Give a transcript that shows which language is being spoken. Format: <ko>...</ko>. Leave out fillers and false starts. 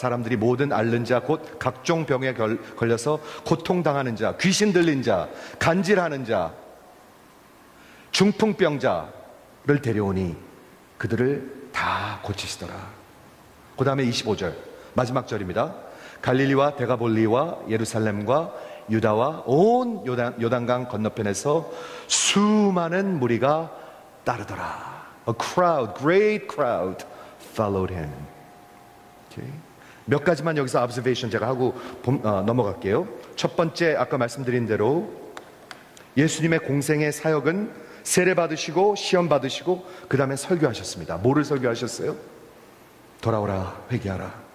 <ko>사람들이 모든 앓는 자 곧 각종 병에 걸려서 고통당하는 자, 귀신 들린 자, 간질하는 자, 중풍병자를 데려오니 그들을 다 고치시더라. 그 다음에 25절 마지막 절입니다. 갈릴리와 데가볼리와 예루살렘과 유다와 온 요단강 건너편에서 수많은 무리가 따르더라.</ko> <en>A crowd, great crowd followed him. Okay.</en> <ko>몇 가지만 여기서 observation 제가 하고 넘어갈게요. 첫 번째 아까 말씀드린 대로 예수님의 공생의 사역은 세례 받으시고 시험 받으시고 그 다음에 설교하셨습니다. 뭐를 설교하셨어요? 돌아오라 회개하라.</ko>